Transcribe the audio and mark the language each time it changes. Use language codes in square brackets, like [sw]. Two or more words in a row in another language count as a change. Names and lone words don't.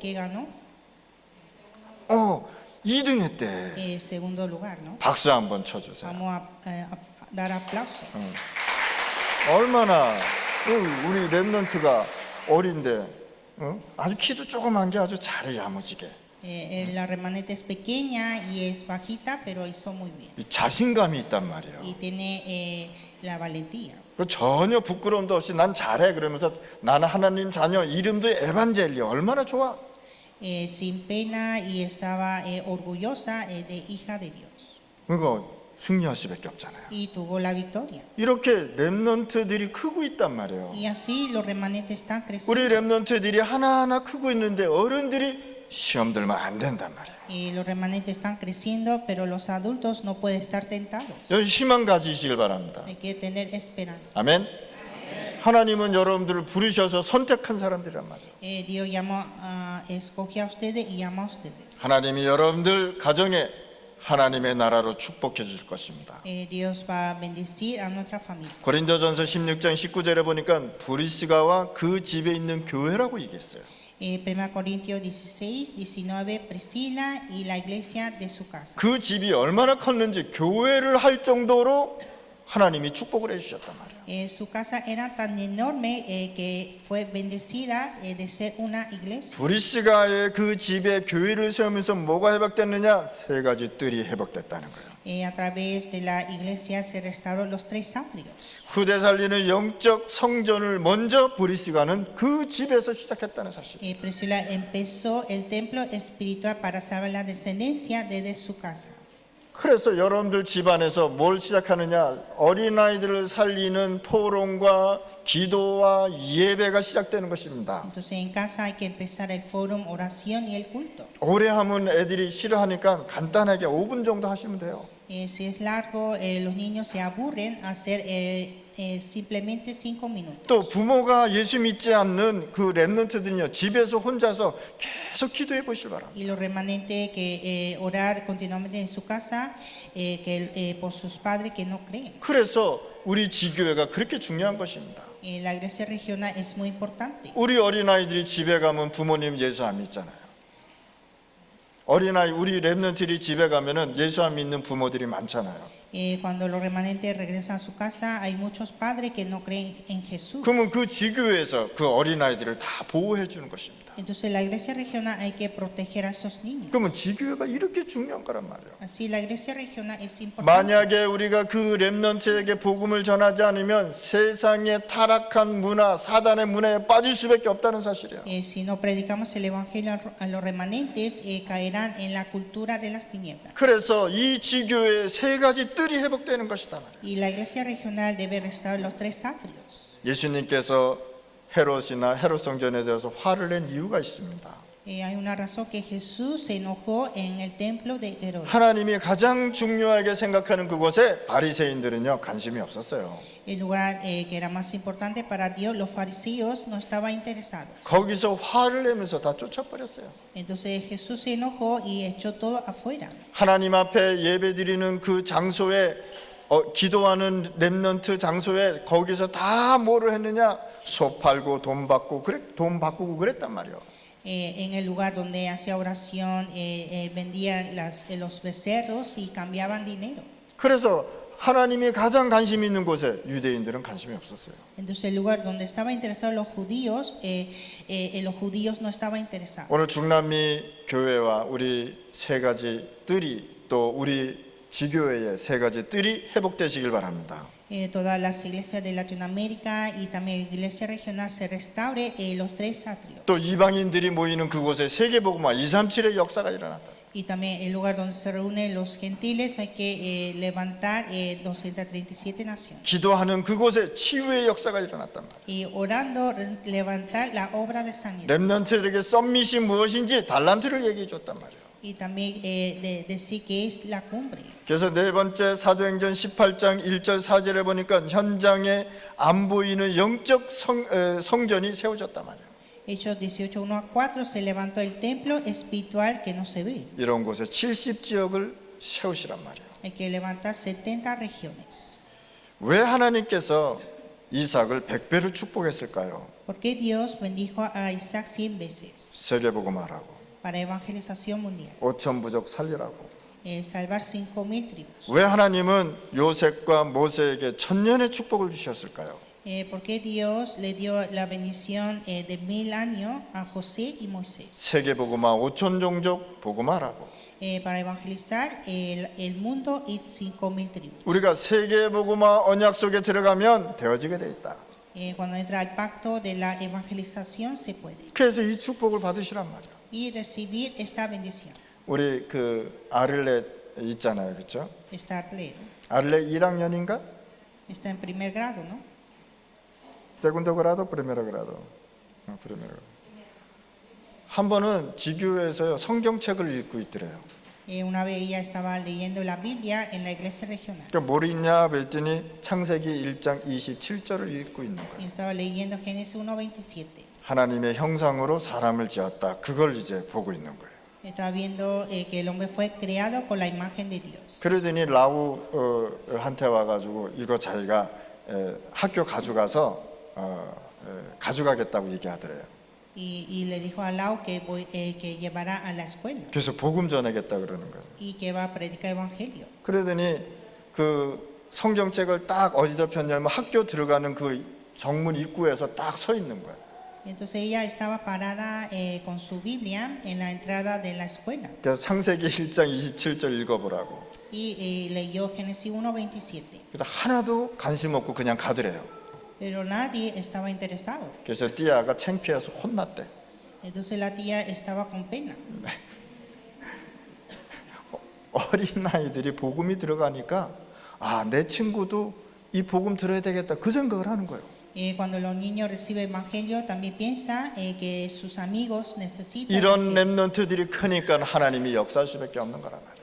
[es] ¿Qué ganó? [ko] 2등 했대. [es] Segundo lugar, ¿no? [ko] 박수 한번 쳐주세요. [es] Vamos a dar aplauso. [ko] 얼마나 우리 랩런트가 어린데 아주 키도 조그만 게 아주 잘해 야무지게. [es] La remanente es pequeña y es bajita, pero hizo muy bien. [ko] 자신감이 있단 말이에요. [es] Y tiene la valentía. [ko] 전혀 부끄러움도 없이 난 잘해 그러면서 나는 하나님 자녀 이름도 에반젤리 얼마나 좋아. [es] Sin pena y estaba orgullosa de hija de Dios. [ko] 그러니까 승리할 수밖에 없잖아요. [es] Y tuvo la victoria. [ko] 이렇게 랩런트들이 크고 있단 말이에요. [es] Y así los remanentes están creciendo. [ko] 우리 랩런트들이 하나하나 크고 있는데 어른들이 시험 들면 안 된단 말이에요. [es] Y los remanentes están creciendo, pero los adultos no pueden estar tentados. [ko] 여기 희망 가지시길 바랍니다. [es] Hay que tener esperanza. [ko] 아멘. 하나님은 여러분들을 부르셔서 선택한 사람들이란 말이에요. [es] Dios escoge a ustedes y llama a ustedes. [ko] 하나님이 여러분들 가정에 하나님의 나라로 축복해 주실 것입니다. [es] Dios va a bendecir a nuestra familia. [ko] 고린도전서 16장 19절에 보니까 브리스가와 그 집에 있는 교회라고 얘기했어요. [es] 1 Corintios 16, 19, Priscila y la iglesia de su casa. [ko] 그 집이 얼마나 컸는지 교회를 할 정도로 하나님이 축복을 해주셨단 말이에요. [es] Su casa era tan enorme que fue bendecida de ser una iglesia. [ko] 브리스가의 그 집에 교회를 세우면서 뭐가 회복됐느냐? 세 가지 뜰이 회복됐다는 거예요. [es] A través de la iglesia se restauraron los tres atrios. [ko] 후대 살리는 영적 성전을 먼저 브리스가는 그 집에서 시작했다는 사실. [es] Priscila empezó el templo espiritual para salvar la descendencia desde su casa. [ko] 그래서 여러분들 집안에서 뭘 시작하느냐? 어린아이들을 살리는 포럼과 기도와 예배가 시작되는 것입니다. [es] Entonces en casa hay que empezar el foro, oración y el culto. [ko] 오래 하면 애들이 싫어하니까 간단하게 5분 정도 하시면 돼요. [es] Si es largo, los niños se aburren hacer simplemente 5 minutos. [ko] 또 부모가 예수 믿지 않는 그 렘넌트들은요, 집에서 혼자서 계속 기도해 보시기 바랍니다. [es] Y los remanentes que orar continuamente en su casa por sus padres que no creen. [ko] 그래서 우리 지교회가 그렇게 중요한 것입니다. [es] La iglesia regional es muy importante. [ko] 우리 어린아이들이 집에 가면 부모님 예수 안 믿잖아요. 어린아이 우리 렘넌트들이 집에 가면은 예수 안 믿는 부모들이 많잖아요. [es] Cuando los remanentes regresan a su casa, hay muchos padres que no creen en Jesús. [ko] 그러면 그 지교회에서 그 어린아이들을 다 보호해 주는 것입니다. [es] Entonces la iglesia regional hay que proteger a esos niños. [ko] 그러면 지교회가 이렇게 중요한 거란 말이에요. [es] Así la iglesia regional es importante. [ko] 만약에 우리가 그 렘넌트에게 복음을 전하지 않으면 세상의 타락한 문화, 사단의 문화에 빠질 수밖에 없다는 사실이에요. [es] Si no predicamos el evangelio a los remanentes, caerán en la cultura de las tinieblas. [ko] 그래서 이 지교회의 세 가지 뜰이 회복되는 것이다 말이에요. [es] Y la iglesia regional debe restaurar los tres atrios. [ko] 예수님께서 헤롯이나 헤롯 성전에 대해서 화를 낸 이유가 있습니다. [es] Hay una razón que Jesús se enojó en el templo de Herodes. [ko] 하나님이 가장 중요하게 생각하는 그곳에 바리새인들은요 관심이 없었어요. [es] El lugar que era más importante para Dios, los fariseos no estaban interesados. [ko] 거기서 화를 내면서 다 쫓아버렸어요. [es] Entonces Jesús se enojó y echó todo afuera. [ko] 하나님 앞에 예배드리는 그 장소에 기도하는 렘넌트 장소에 거기서 다 뭐를 했느냐? 소 팔고 돈 받고 돈 바꾸고 그랬단 말이에요. [es] En el lugar donde hacía oración, vendían los becerros y cambiaban dinero. [ko] 그래서 하나님이 가장 관심 있는 곳에 유대인들은 관심이 없었어요. [es] Entonces el lugar donde estaban interesados los judíos no estaban interesados. [ko] 오늘 중남미 교회와 우리 세 가지 뜰이 또 우리 지교회의 세 가지 뜰이 회복되시길 바랍니다. [es] Todas las iglesias de Latinoamérica y también la iglesia regional se restaure los tres atrios. [ko] 또 이방인들이 모이는 그곳에 세계복음화 237의 역사가 일어났다. [es] Y también el lugar donde se reúnen los gentiles hay que levantar 237 naciones. [ko] 기도하는 그곳에 치유의 역사가 일어났단 말이에요. [es] Y orando levantar la obra de sanidad. [ko] 렘넌트들에게 썸밋이 무엇인지 달란트를 얘기해 줬단 말이에요. [es] Y también decir que es la cumbre. [ko] 그래서 네 번째 사도행전 18장 1절 4절에 보니까 현장에 안 보이는 영적 성전이 세워졌단 말이에요. [es] Hechos 18, 1 a 4 se levantó el templo espiritual que no se ve. [ko] 이런 곳에 70지역을 세우시란 말이에요. [es] Hay que levantar 70 regiones. [ko] 왜 하나님께서 이삭을 100배로 축복했을까요? [es] ¿Por qué Dios bendijo a Isaac 100 veces? [ko] 세계복음화라고, [es] Para evangelización mundial. [ko] 5천 부족 살리라고. [es] Salvar 5,000 tribus. [ko] 왜 하나님은 요셉과 모세에게 천년의 축복을 주셨을까요? [es] ¿Por qué Dios le dio la bendición de 1000 años a José y Moisés? [ko] 세계복음화 5천 종족 복음화라고. [es] Para evangelizar el mundo y 5,000 tribus. [ko] 우리가 세계복음화 언약 속에 들어가면 되어지게 돼 있다. [es] Cuando entra el pacto de la evangelización se puede. [ko] 그래서 이 축복을 받으시란 말이야. [es] Y recibir esta bendición. [ko] 우리 그 아를렛 있잖아요, 그렇죠? [es] Está Arlet, [ko] 아를렛 1학년인가? [es] está en primer grado, ¿no? segundo grado, primero grado. 프리메로. [ko] 한 번은 지교회에서 성경책을 읽고 있더래요. [es] Una vez ella estaba leyendo la Biblia en la iglesia regional. [ko] 그러니까 뭘 읽냐 그랬더니 창세기 1장 27절을 읽고 있는 Y 거예요. [es] estaba leyendo Génesis 1:27. [ko] 하나님의 형상으로 사람을 지었다. 그걸 이제 보고 있는 거예요. [es] Estaba viendo que el hombre fue creado con la imagen de Dios. [ko] 그러더니 라우 한테 와가지고 이거 자기가 학교 가져가서 가져가겠다고 얘기하더래요. [es] Y le dijo a Lau que llevará a la escuela [ko] 그래서 복음 전하겠다 그러는 거예요. [es] y que va a predicar evangelio. [ko] 그러더니 그 성경책을 딱 어디다 폈냐면 학교 들어가는 그 정문 입구에서 딱 서 있는 거예요. [es] Entonces ella estaba parada con su Biblia en la entrada de la escuela [ko] 그래서 창세기 1장 27절 읽어보라고. [es] y leyó Génesis 1:27. [ko] 그래서 하나도 관심 없고 그냥 가더래요. [es] Pero nadie estaba interesado. [ko] 그래서 띠아가 창피해서 혼났대. [es] Entonces la tía estaba con pena. [ko] 어린아이들이 복음이 들어가니까 아, 내 친구도 이 복음 들어야 되겠다 그 생각을 하는 거예요. [es] Cuando los niños reciben evangelio también piensa que sus amigos necesitan [ko] 이런 렘넌트들이 크니까 하나님이 역사할 수밖에 없는 거란 말이에요.